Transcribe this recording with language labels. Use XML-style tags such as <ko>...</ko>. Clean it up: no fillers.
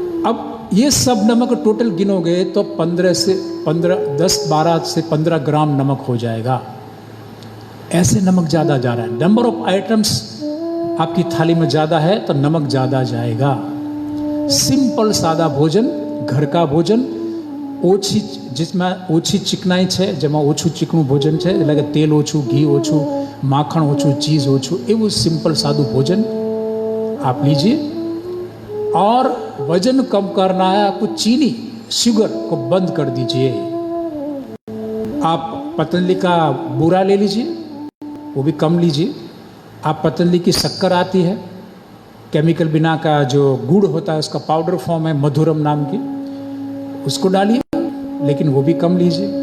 <hi>अब ये सब नमक टोटल गिनोगे तो 10, 12 से 15 ग्राम नमक हो जाएगा। ऐसे नमक ज़्यादा जा रहा है। नंबर ऑफ आइटम्स आपकी थाली में ज़्यादा है तो नमक ज़्यादा जाएगा। सिंपल सादा भोजन, घर का भोजन,</hi> <gu>ઓછી</gu> <hi>जिसमें</hi> <gu>ઓછી ચીકણાઈ છે, જેમાં ઓછું ચીકણું ભોજન છે, એટલે કે તેલ ઓછું, ઘી ઓછું, માખણ ઓછું, ચીઝ ઓછું, એવું</gu> <hi>सिंपल सादू भोजन आप लीजिए। और वजन कम करना है आपको, चीनी शुगर को बंद कर दीजिए। आप पतंजलि का बूरा ले लीजिए, वो भी कम लीजिए। आप पतंजलि की शक्कर आती है, केमिकल बिना का जो गुड़ होता है उसका पाउडर फॉर्म है मधुरम नाम की, उसको डालिए, लेकिन वो भी कम लीजिए।</hi>